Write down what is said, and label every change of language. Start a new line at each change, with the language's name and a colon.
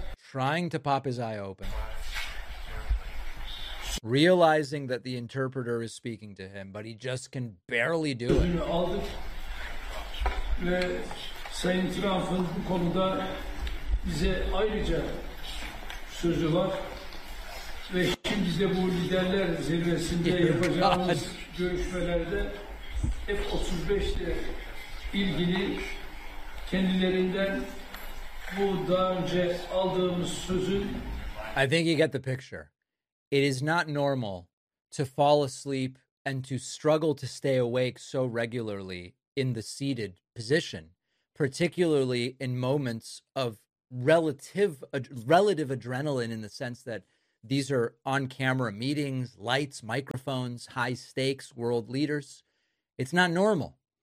English: Trying to pop his eye open, realizing that the interpreter is speaking to him, but he just can barely do it.
Turkish: Sayın Trump'ın bu konuda bize ayrıca sözü var. Ve şimdi de bu liderler zirvesinde yapacağımız görüşmelerde F-35 ile ilgili kendilerinden bu daha önce aldığımız sözün
English: I think you get the picture. It is not normal to fall asleep and to struggle to stay awake so regularly in the seated position, particularly in moments of relative adrenaline in the sense that these are on camera meetings, lights, microphones, high stakes, world leaders. It's not normal.